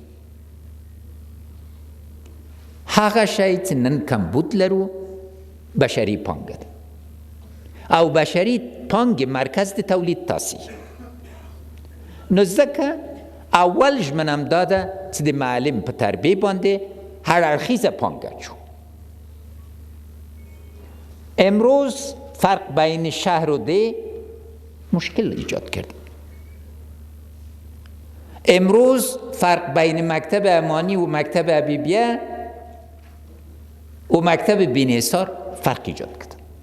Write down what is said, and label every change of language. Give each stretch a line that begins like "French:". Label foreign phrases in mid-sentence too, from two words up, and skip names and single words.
Pashto: هغه شی چې نن کمبود لرو بشري پانګه ده او بشري پانګې مرکز د تولید تاسې. نو ځکه اول ژمنم دا ده چې د معلم په تربیې باندې هر اړخیزه پانګه اچو.
Persian: امروز فرق بین شهر و ده مشکل ایجاد کرد. امروز فرق بین مکتب امانی و مکتب حبیبیه و مکتب بینیسار فرق ایجاد کرد.